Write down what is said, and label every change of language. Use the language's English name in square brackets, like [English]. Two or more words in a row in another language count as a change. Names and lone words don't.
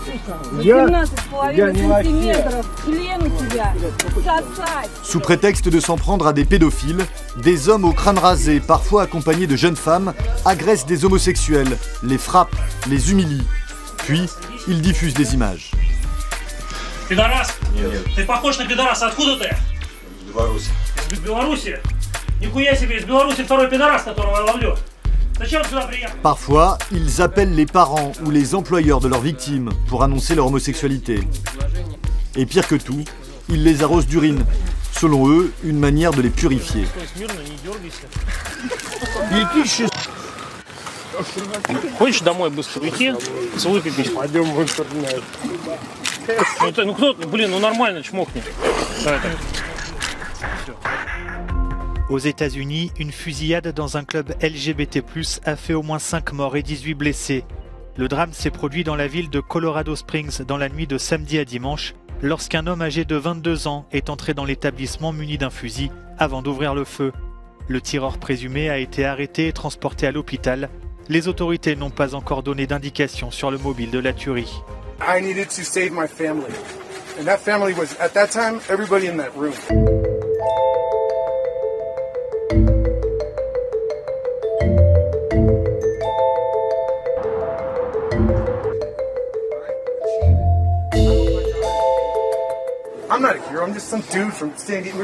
[French] Sous prétexte de s'en prendre à des pédophiles, des hommes au crâne rasé, parfois accompagnés de jeunes femmes, agressent des homosexuels, les frappent, les humilient. Puis, ils diffusent des images. [Russian] Пидорас! Ты похож на пидораса. Откуда ты? Из Беларуси. Из Беларуси? Нихуя себе, из Беларуси второй пидорас, которого я ловлю. Зачем сюда приехал? [French] Parfois, ils appellent les parents ou les employeurs de leurs victimes pour annoncer leur homosexualité. Et pire que tout, ils les arrosent d'urine. Selon eux, une manière de les purifier. [Russian] Хочешь домой быстро уйти? Целуй пипись. Пойдем в интернет. Ну кто, блин, ну нормально, чмокни. [French] Aux États-Unis, une fusillade dans un club LGBT+ a fait au moins 5 morts et 18 blessés. Le drame s'est produit dans la ville de Colorado Springs dans la nuit de samedi à dimanche, lorsqu'un homme âgé de 22 ans est entré dans l'établissement muni d'un fusil avant d'ouvrir le feu. Le tireur présumé a été arrêté et transporté à l'hôpital. Les autorités n'ont pas encore donné d'indication sur le mobile de la tuerie. [English] I needed to save my family. And that family was, at that time, everybody in that room. I'm not a hero, I'm just some dude from San Diego.